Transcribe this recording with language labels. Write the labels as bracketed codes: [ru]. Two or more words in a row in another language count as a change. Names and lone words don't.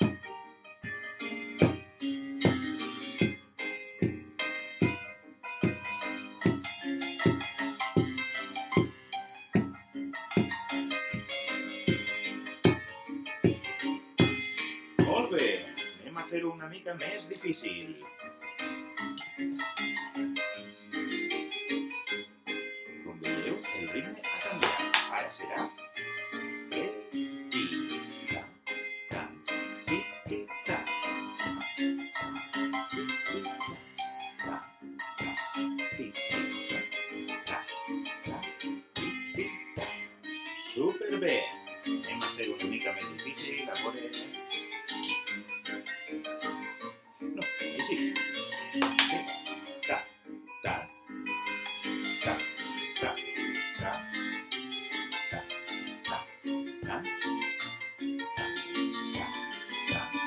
[ca] Molt bé, anem a fer-ho una mica més difícil. Com veieu, el ritme ha canviat. Ara serà 3 i ta, ta, ti, ti, ta. Ti, ti, ta, ta, ti, ti, ta, ta, ti, ti, ta. Superbé! Anem a fer-ho una mica més difícil, a veure... No, així. Ta, ta, ta, ta, ta, ta, ta, ta, ta, ta.